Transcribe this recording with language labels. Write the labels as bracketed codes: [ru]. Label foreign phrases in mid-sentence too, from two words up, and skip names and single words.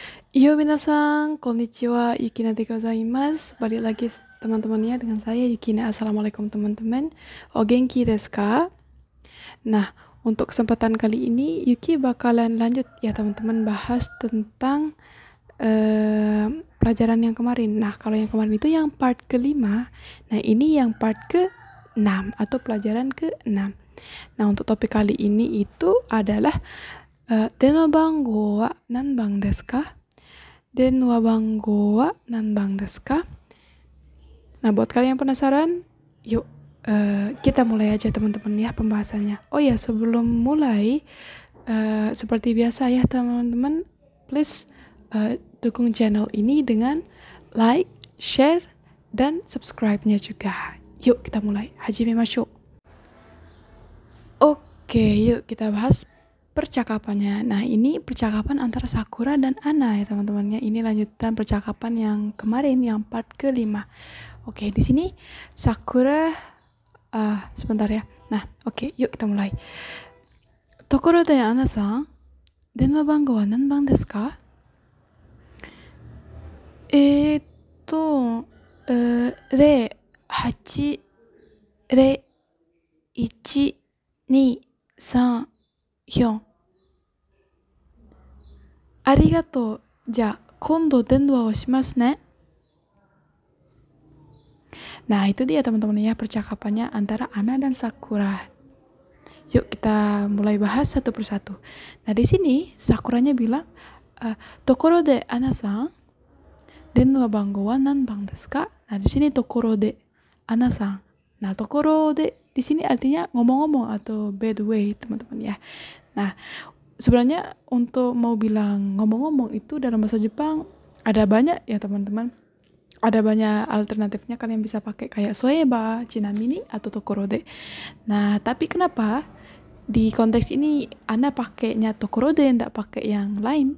[ja] よ、皆さん、こんにちは, ゆきなでございます. [id] Balik lagi teman-temannya dengan saya Yukina. Assalamualaikum teman-teman. [ja] お元気ですか? [id] Nah, untuk kesempatan kali ini Yuki bakalan lanjut ya teman-teman bahas tentang pelajaran yang kemarin. Nah, kalau yang kemarin itu yang part kelima. Nah, ini yang part ke-6 atau pelajaran ke-6. Nah, untuk topik kali ini itu adalah [ja] 電話番号は何番ですか? 電話番号は何番ですか? [id] Nah, buat kalian yang penasaran, yuk kita mulai aja teman-teman ya pembahasannya. Oh ya, sebelum mulai, seperti biasa ya teman-teman, please dukung channel ini dengan like, share, dan subscribe-nya juga. Yuk kita mulai. Hajimemashou. Oke, yuk kita bahas percakapannya. Nah, ini percakapan antara Sakura dan Ana ya teman-teman ya. Ini lanjutan percakapan yang kemarin, yang part kelima. Oke, di sini Sakura, sebentar ya. Nah, oke, yuk kita mulai. [ja] ところでアナさん、電話番号は何番ですか? Re, 8, Re, 1, 2、3、4。ありがとう。じゃあ、今度電話をしますね。 [id] Nah, itu dia teman-teman ya percakapannya antara Ana dan Sakura. Yuk kita mulai bahas satu persatu. Nah, di sini Sakuranya bilang, [ja] ところでアナさん、電話番号は何番ですか? [id] Nah, di sini [ja] ところでアナさん. [id] Nah, [ja] ところで [id] di sini artinya ngomong-ngomong atau [en] by the way, [id] teman-teman ya. Nah, sebenarnya untuk mau bilang ngomong-ngomong itu dalam bahasa Jepang ada banyak ya teman-teman. Ada banyak alternatifnya, kalian bisa pakai kayak soeba, chinamini, atau tokorode. Nah, tapi kenapa di konteks ini Anda pakainya tokorode, nggak pakai yang lain?